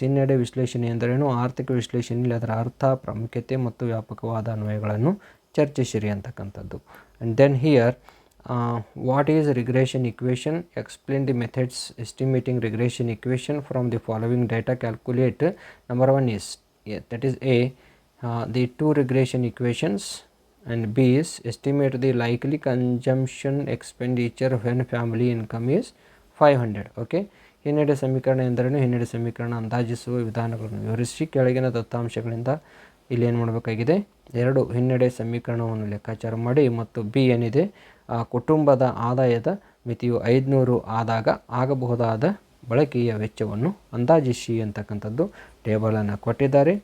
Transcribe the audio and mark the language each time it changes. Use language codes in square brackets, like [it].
[kn] ಹಿನ್ನಡೆ ವಿಶ್ಲೇಷಣೆ ಎಂದರೇನು, ಆರ್ಥಿಕ ವಿಶ್ಲೇಷಣೆಯಲ್ಲಿ ಅದರ ಅರ್ಥ, ಪ್ರಾಮುಖ್ಯತೆ ಮತ್ತು ವ್ಯಾಪಕವಾದ ಅನ್ವಯಗಳನ್ನು ಚರ್ಚಿಸಿರಿ ಅಂತಕ್ಕಂಥದ್ದು. [en] And then here what is regression equation, explain the methods estimating regression equation from the following data, calculate. Number 1 is that is A, the 2 regression equations, and B is estimate the likely consumption expenditure when family income is 500. [kn] Okay, ಹಿನ್ನಡೆ ಸಮೀಕರಣ ಎಂದರೇನು, ಹಿನ್ನಡೆ ಸಮೀಕರಣ ಅಂದಾಜಿಸುವ ವಿಧಾನಗಳನ್ನು ವಿವರಿಸಿ. ಕೆಳಗಿನ ದತ್ತಾಂಶಗಳಿಂದ ಇಲ್ಲಿ ಏನು ಮಾಡಬೇಕಾಗಿದೆ, 2 ಹಿನ್ನಡೆ ಸಮೀಕರಣವನ್ನು ಲೆಕ್ಕಾಚಾರ ಮಾಡಿ ಮತ್ತು ಬಿ ಏನಿದೆ, ಕುಟುಂಬದ ಆದಾಯದ ಮಿತಿಯು 500 ಆದಾಗ ಆಗಬಹುದಾದ ಬಳಕೆಯ ವೆಚ್ಚವನ್ನು ಅಂದಾಜಿಸಿ ಅಂತಕ್ಕಂಥದ್ದು ಟೇಬಲನ್ನು ಕೊಟ್ಟಿದ್ದಾರೆ.